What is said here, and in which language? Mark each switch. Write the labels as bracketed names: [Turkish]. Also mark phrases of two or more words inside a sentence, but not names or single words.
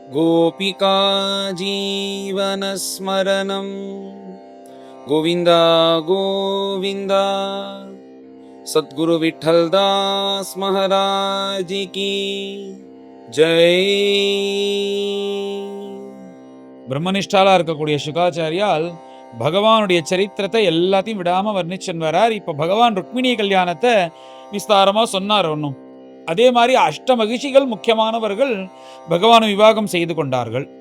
[Sanskrit] गोपिका जीवनस्मरणं गोविन्द गोविन्द। [Hindi] सद्गुरु विठ्ठलदास महाराज की जय। [Tamil] பிரம்மனிஷ்டாலா இருக்கக்கூடிய சுகாச்சாரியால் பகவானுடைய சரித்திரத்தை எல்லாத்தையும் விடாம வர்ணிச்சன் வரார். இப்ப பகவான் ருக்மிணி கல்யாணத்தை விஸ்தாரமா சொன்னார். ஒன்றும் அதே மாதிரி அஷ்ட மகிழ்ச்சிகள் முக்கியமானவர்கள் பகவான் விவாகம் செய்து கொண்டார்கள்.